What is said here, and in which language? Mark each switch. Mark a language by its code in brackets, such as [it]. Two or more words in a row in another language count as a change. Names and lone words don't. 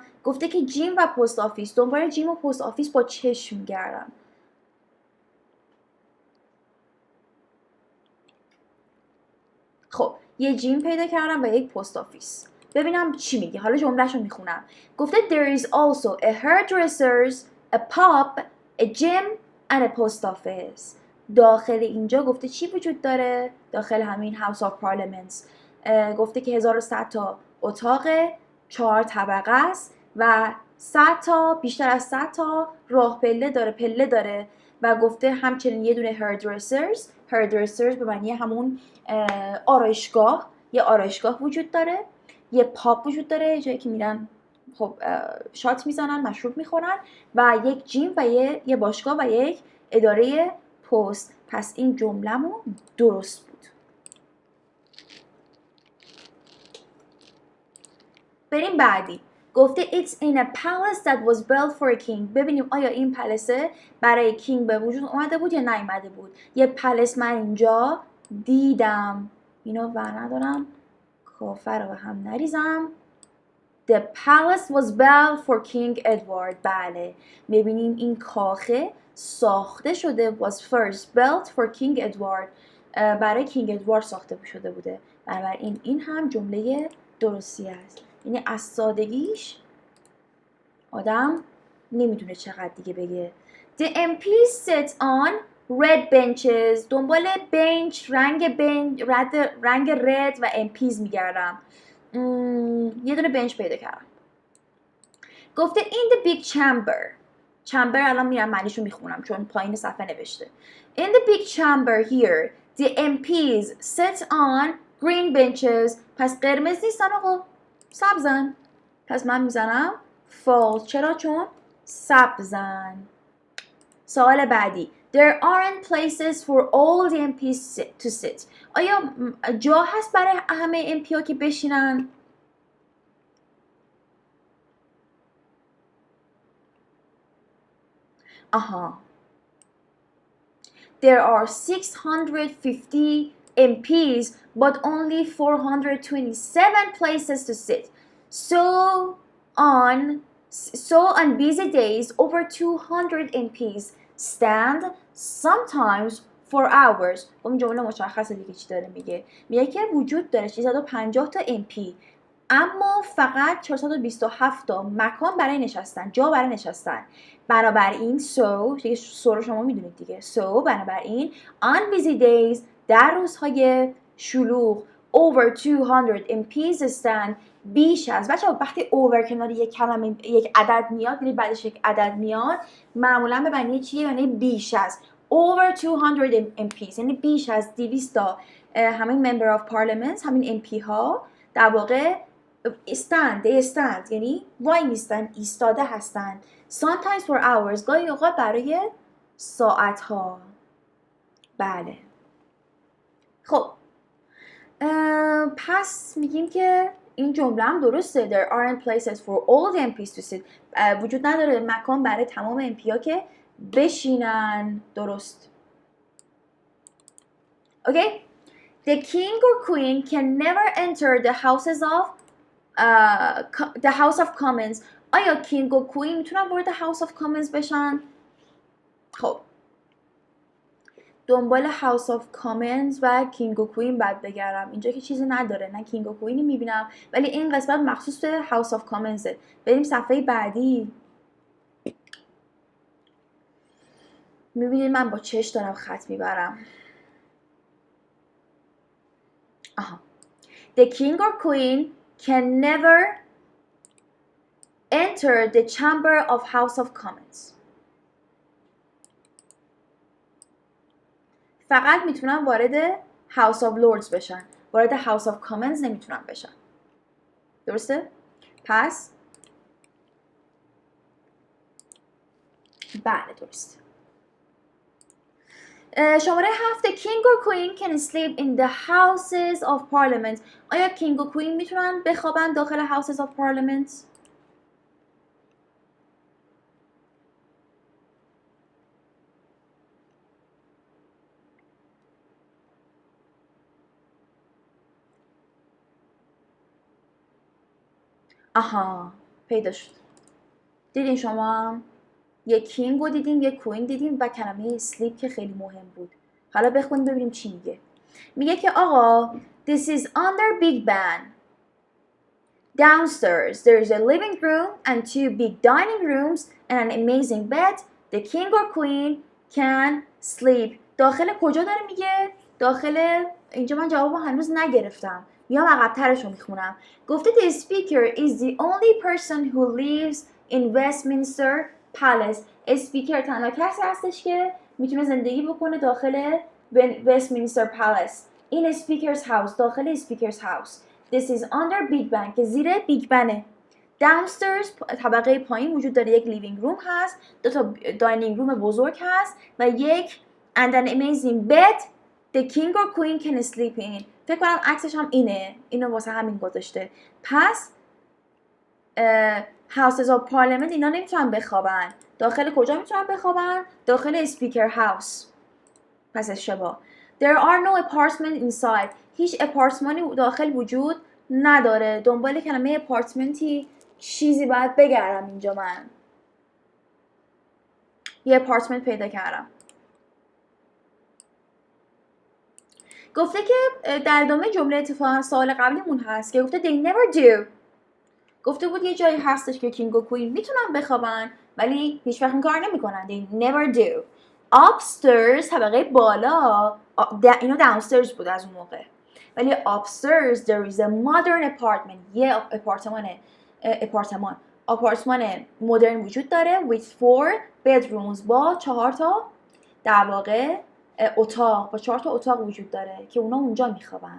[fa] گفته که جیم و پست آفیس. دنبال جیم و پست آفیس با چشم میگردم. خب یه جیم پیدا کردم و یک پست آفیس. ببینم چی میگه. حالا جمله‌شو میخونم. [en] گفته there is also a hairdressers, a pub, a gym and a post office. [fa] داخل اینجا گفته چی وجود داره؟ داخل همین House of Parliaments گفته که 1100 تا اتاق 4 طبقه است و 100 تا، بیشتر از 100 تا راه پله داره و گفته همچنین یه دونه hairdressers به معنی همون آرایشگاه، یه آرایشگاه وجود داره، یه پاب وجود داره، جایی که میرن خب شات میزنن، مشروب میخورن، و یک جیم و یه باشگاه و یک اداره پست. پس این جمله‌مون درست بود. بریم بعدی. [en] گفته It's in a palace that was built for a king. [fa] ببینیم آیا این پلسه برای کینگ به وجود اومده بود یا نیومده بود. یه پلس من اینجا دیدم. اینو ور ندارم، کافر رو هم نریزم. [en] The palace was built for King Edward. [fa] بله میبینیم این کاخه ساخته شده [en] was first built for King Edward. [fa] برای کینگ ادوارد ساخته شده بوده. بنابراین این هم جمله درستی است. یعنی از سادگیش آدم نمیدونه چقدر دیگه بگه. [en] The MPs sit on red benches. [fa] دنبال بنچ رنگ رد و MPs میگردم. یه دونه بنچ پیدا کردم. گفته [en] in the big chamber [fa] الان میرم معنیشو میخونم چون پایین صفحه نوشته. [en] In the big chamber here the MPs sit on green benches. [fa] پس قرمز نیستن آقا، سبزن. پس من میزنم false. چرا؟ چون سبزن. سوال بعدی. [en] There aren't places for all the MPs to sit. [fa] آیا جا هست برای همه MP ها که بشینن؟ آها. [en] There are 650 MPs but only 427 places to sit. So on busy days over 200 MPs stand sometimes for hours. [fa] این جمله مشخصه دیگه چی داره میگه. میگه که وجود داره 650 تا MP اما فقط 427 تا مکان برای نشستن، جا برای نشستن. بنابراین so رو شما میدونید دیگه. [en] So بنابراین on busy days [fa] در روزهای شلوغ [en] over 200 MPs stand. [fa] بیش از بچه‌ها وقتی over کنار یک کلمه یک عدد میاد یعنی بعدش یک عدد میاد معمولا به معنی چیه؟ یعنی بیش از. [en] over 200 MPs [fa] یعنی بیش از 200 تا همین [en] member of parliament [fa] همین MP ها در واقع stand یعنی وای میستن، ایستاده هستن. [en] sometimes for hours [fa] گاهی اوقات برای ساعت ها. بله خب پس میگیم که این جمله هم درسته. [en] There aren't places for all the MPs to sit. [fa] وجود نداره مکان برای تمام MP ها که بشینن. درست. Okay? [en] The king or queen can never enter the House of Commons. [fa] آیا king و queen میتونن وارد House of Commons بشن؟ خب دنبال House of Commons و King و Queen بعد بگردم. اینجا که چیزی نداره، نه King و Queenی میبینم ولی این قسمت مخصوص به House of Commons. بریم صفحه بعدی. میبینید من با چش دارم خط میبرم. آها. [en] The king or queen can never enter the chamber of House of Commons. [fa] فقط میتونن وارد House of Lords بشن. وارد House of Commons نمیتونن بشن. درسته؟ پس بله درست. [en] شماره 7 King or Queen can sleep in the Houses of Parliament. [fa] آیا King و Queen میتونن بخوابن داخل Houses of Parliament؟ آها پیدا شد. دیدین شما یه کینگ رو دیدیم یه کوین دیدیم و کلمه sleep که خیلی مهم بود. حالا بخونیم ببینیم چی میگه. میگه که آقا [en] this is under Big Ben. Downstairs there is a living room and 2 big dining rooms and an amazing bed. The king or queen can sleep. [fa] داخل کجا داره میگه؟ داخل اینجا من جواب هنوز نگرفتم. میام عقب‌ترش رو میخونم. [en] گفته the speaker is the only person who lives in Westminster Palace. [fa] اسپیکر تنها کسی هستش که میتونه زندگی بکنه داخل Westminster Palace. [en] In a speaker's house. داخل speaker's house. This is under Big Ben [fa] که زیر بیگ بنه. Downstairs طبقه پایین وجود داره یک [en] living room [fa] هست، 2 تا [en] dining room [fa] بزرگ هست و یک [en] and an amazing bed. The king or queen can sleep in. [fa] فکر کنم عکسش هم اینو واسه همین گذاشته. پس Houses of Parliament اینا نمیتونن بخوابن. داخل کجا میتونن بخوابن؟ داخل [en] speaker house. [fa] پس اشتباه. [en] There are no apartments inside. [fa] هیچ اپارتمانی داخل وجود نداره. دنبال کلمه اپارتمنتی چیزی باید بگردم اینجا. من یه اپارتمنت پیدا کردم. گفته که در ادامه جمله اتفاقا سوال قبلیمون هست که گفته [en] they never do. [fa] گفته بود یه جایی هستش که کینگ و کوین میتونن بخوابن ولی هیچ وقت این کار نمیکنن. [en] They never do. [fa] Upstairs طبقه بالا، اینو downstairs بود از اون موقع، ولی [en] upstairs there is a modern apartment. [fa] یه آپارتمان مدرن وجود داره [en] with 4 bedrooms [fa] با 4 تا در واقع اتاق، با 4 تا اتاق وجود داره که اونا اونجا میخوابن.